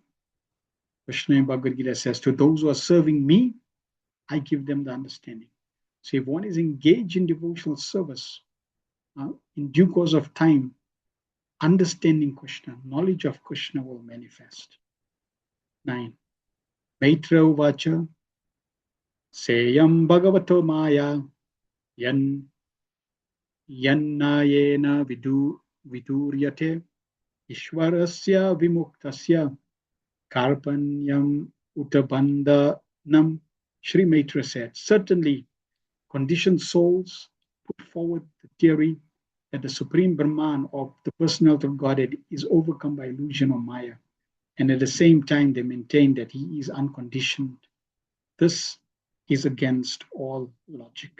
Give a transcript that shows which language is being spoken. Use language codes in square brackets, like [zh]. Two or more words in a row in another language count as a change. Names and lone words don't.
[en] Krishna in Bhagavad Gita says, to those who are serving me, I give them the understanding. So if one is engaged in devotional service, in due course of time, understanding Krishna, knowledge of Krishna will manifest. 9. [sa] Maitreya Vacha Seyam Bhagavato Maya Yannayena viduryate ishwarasya vimuktasya karpanyam utabandhanam. [en] Sri Maitra said, certainly conditioned souls put forward the theory that the Supreme Brahman of the personality of Godhead is overcome by illusion or Maya, and at the same time they maintain that he is unconditioned. This is against all logic.